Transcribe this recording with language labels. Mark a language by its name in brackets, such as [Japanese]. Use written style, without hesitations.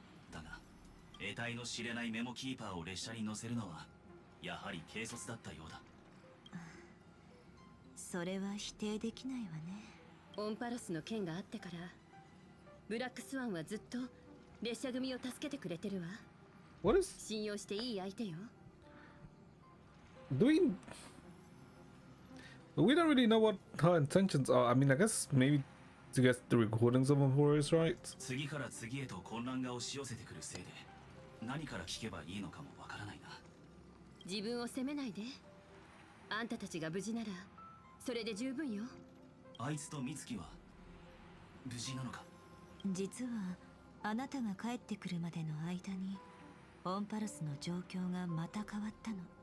[Japanese] だが得体の知れないメモキーパーを列車に乗せるのはやはり軽率だったようだ。それは否定できないわね。オンパロスの件があってからブラックスワンはずっと列車組を助けてくれてるわ。 [English] What is [Japanese] 信用していい相手よ。 [English] do we don't really know what her intentions are. I mean, I guess maybe to get the recordings of them for us, right? [Japanese] 次から次へと混乱が押し寄せてくるせいで何から聞けばいいのかもわからないな。自分を責めないで。あんたたちが無事ならそれで十分よ。あいつと美月は無事なのか。実はあなたが帰ってくるまでの間にオンパルスの状況がまた変わったの。